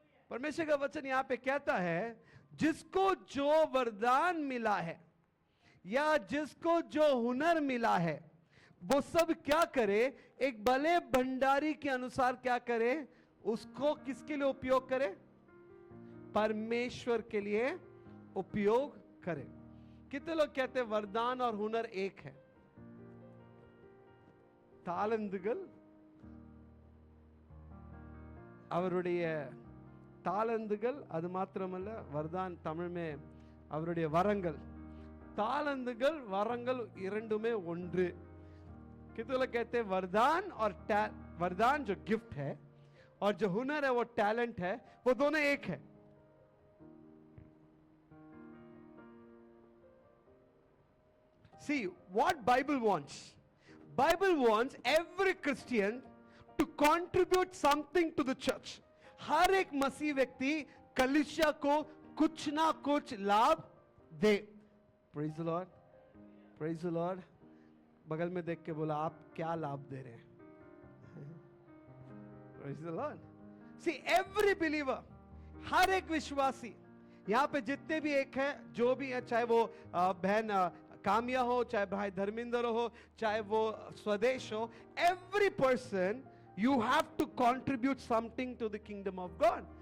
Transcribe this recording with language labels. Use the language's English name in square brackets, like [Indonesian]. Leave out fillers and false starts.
[Hindi] परमेश्वर का वचन यहां पे कहता है जिसको जो वरदान मिला है या जिसको जो हुनर मिला है वो सब क्या करे? एक भले भंडारी के अनुसार क्या करे? उसको किसके लिए उपयोग करे? परमेश्वर के लिए उपयोग करे। कितने लोग कहते हैं वरदान और हुनर एक है? [Tamil] தாளந்துகள் அவருடைய தாளந்துகள் அது மாத்திரமல்ல, வர்தான் தமிழ் में அவருடைய வரங்கள், தாளந்துகள் வரங்கள் இரண்டுமே ஒன்று। [Hindi] कितने लोग कहते हैं वरदान और वरदान जो गिफ्ट है और जो हुनर है वो टैलेंट है, वो दोनों एक है। [English] See what Bible wants. Bible wants every Christian to contribute something to the church. [Hindi] हर एक मसीह व्यक्ति कलीसिया को कुछ ना कुछ लाभ दे। [English] Praise the Lord, praise the Lord। [Hindi] बगल में देख के बोला आप क्या लाभ दे रहे हैं? [English] Praise the Lord। See every believer, [Hindi] हर एक विश्वासी, यहाँ पे जितने भी एक है, जो भी है, चाहे वो बहन कामिया हो, चाहे भाई धर्मेंद्र हो, चाहे वो स्वदेश हो, [English] every person you have to contribute something to the kingdom of God।